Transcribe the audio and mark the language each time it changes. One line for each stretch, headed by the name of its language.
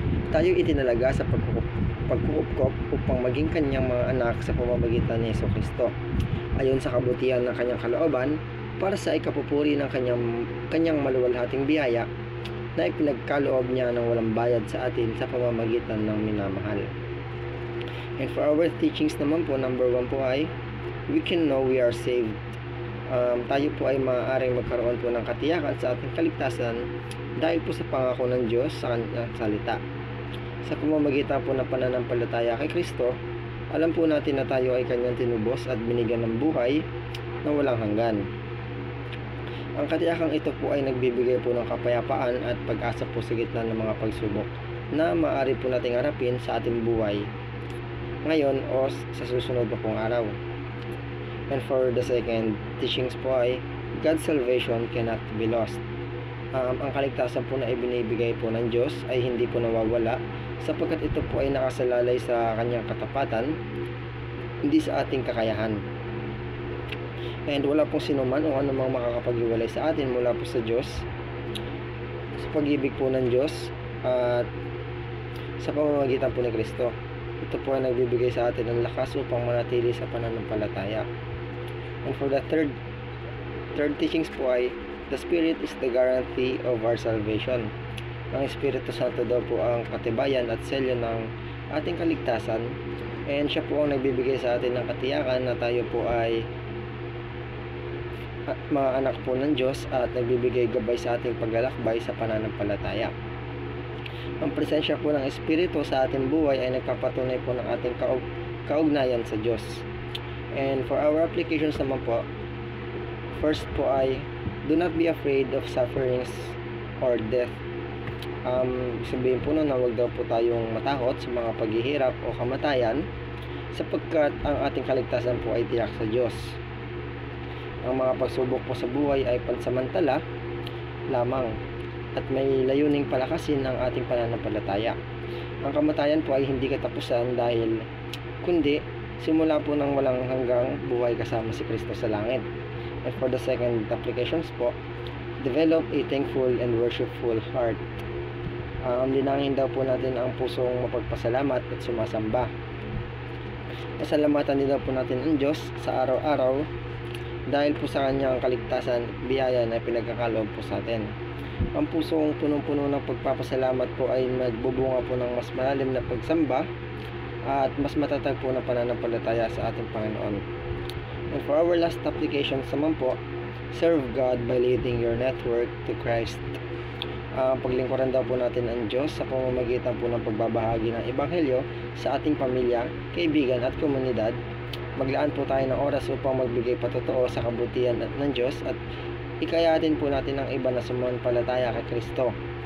Filipino: Tayo itinalaga sa pagkukupkop upang maging Kanyang mga anak sa pamamagitan ni Jesucristo, ayon sa kabutihan ng Kanyang kalooban, para sa ikapupuri ng kanyang maluwalhating biyaya na ipinagkaloob niya ng walang bayad sa atin sa pamamagitan ng minamahal.
English: And for our teachings
Filipino: naman po,
English: number 1 po ay we can know we are saved.
Filipino: Tayo po ay maaaring magkaroon po ng katiyakan sa ating kaligtasan dahil po sa pangako ng Diyos sa kanyang salita. Sa pamamagitan po ng pananampalataya kay Kristo, alam po natin na tayo ay kanyang tinubos at binigyan ng buhay na walang hanggan. Ang katiyakang ito po ay nagbibigay po ng kapayapaan at pag-asa po sa gitna ng mga pagsubok na maaari po nating harapin sa ating buhay ngayon o sa susunod pa pong araw.
English: And for the second teachings po ay God's salvation cannot be lost.
Filipino: Ang kaligtasan po na ibinibigay po ng Diyos ay hindi po nawawala sapagkat ito po ay nakasalalay sa kanyang katapatan, hindi sa ating kakayahan. And wala pong sinuman o anumang makakapaghiwalay sa atin mula po sa Diyos, sa pag-ibig po ng Diyos at sa pamamagitan po ni Kristo. Ito po ay nagbibigay sa atin ng lakas upang manatili sa pananampalataya.
English: And for the third teachings po ay the Spirit is the guarantee of our salvation.
Filipino: Ang Espiritu Santo daw po ang katibayan at selyo ng ating kaligtasan, and siya po ang nagbibigay sa atin ng katiyakan na tayo po ay mga anak po ng Diyos at nagbibigay gabay sa ating paglalakbay sa pananampalataya. Ang presensya po ng Espiritu sa ating buhay ay nagpapatunay po ng ating kaugnayan sa Diyos.
English: And for our applications
Filipino: naman po,
English: first po ay do not be afraid of sufferings or death.
Filipino: Sabihin po na huwag daw po tayong matakot sa mga paghihirap o kamatayan sapagkat ang ating kaligtasan po ay tiyak sa Diyos. Ang mga pagsubok po sa buhay ay pansamantala lamang at may layuning palakasin ang ating pananampalataya. Ang kamatayan po ay hindi katapusan kundi simula po ng walang hanggang buhay kasama si Kristo sa langit.
English: And for the second applications po, develop a thankful and worshipful heart.
Filipino: Linangin daw po natin ang pusong mapagpasalamat at sumasamba. Pasalamatan din daw po natin ang Diyos sa araw-araw dahil po sa kanyang kaligtasan at biyaya na pinagkakaloob po sa atin. Ang pusong punong-puno ng pagpapasalamat po ay magbubunga po ng mas malalim na pagsamba at mas matatag po na pananampalataya sa ating Panginoon.
English: And for our last applications
Filipino: naman po,
English: serve God by leading your network to Christ.
Filipino: Paglingkuran daw po natin ang Diyos sa pamamagitan po ng pagbabahagi ng Ebanghelyo sa ating pamilya, kaibigan at komunidad. Maglaan po tayo ng oras upang magbigay patotoo sa kabutihan ng Diyos at ikayatin po natin ang iba na sumampalataya kay Kristo.